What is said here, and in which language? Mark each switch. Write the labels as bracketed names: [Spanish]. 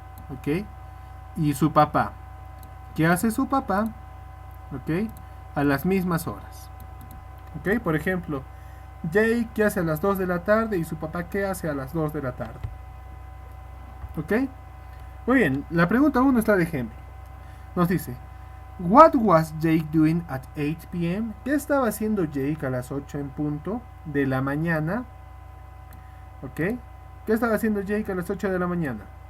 [Spanish] Ok, y su papá. ¿Qué hace su papá? Ok, a las mismas horas. Ok, por ejemplo, Jake que hace a las 2 de la tarde y su papá que hace a las 2 de la tarde. Ok, muy bien, la pregunta 1 está de ejemplo. Nos dice, [English] what was Jake doing at 8 p.m.? [Spanish] ¿Qué estaba haciendo Jake a las 8 en punto de la mañana? Ok, ¿qué estaba haciendo Jake a las 8 de la mañana?